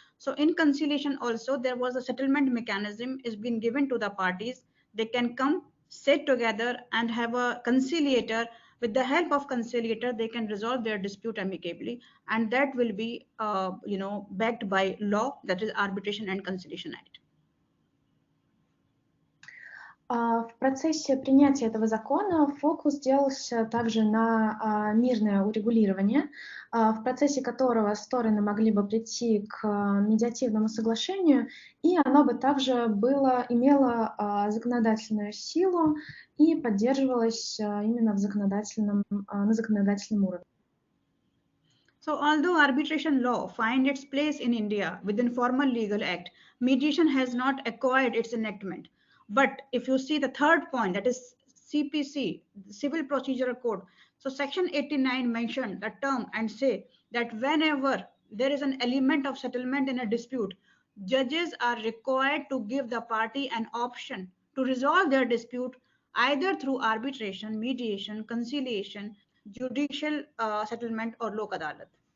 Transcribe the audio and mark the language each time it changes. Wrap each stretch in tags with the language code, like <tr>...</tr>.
<en>So in conciliation also there was a settlement mechanism is being given to the parties. They can come, sit together and have a conciliator. With the help of conciliator, they can resolve their dispute amicably, and that will be backed by law, that is Arbitration and Conciliation Act.</en> <ru>В процессе принятия этого закона фокус делался также на мирное урегулирование, в процессе которого стороны могли бы прийти к медиативному соглашению, и оно бы также имело законодательную силу и поддерживалось именно на законодательном уровне.</ru> <en>So although arbitration law finds its place in India within formal legal act, mediation has not acquired its enactment. But if you see the third point, that is CPC, Civil Procedural Code. So section 89 mentioned the term and say that whenever there is an element of settlement in a dispute, judges are required to give the party an option to resolve their dispute either through arbitration, mediation, conciliation, judicial settlement or lok adalat.</en>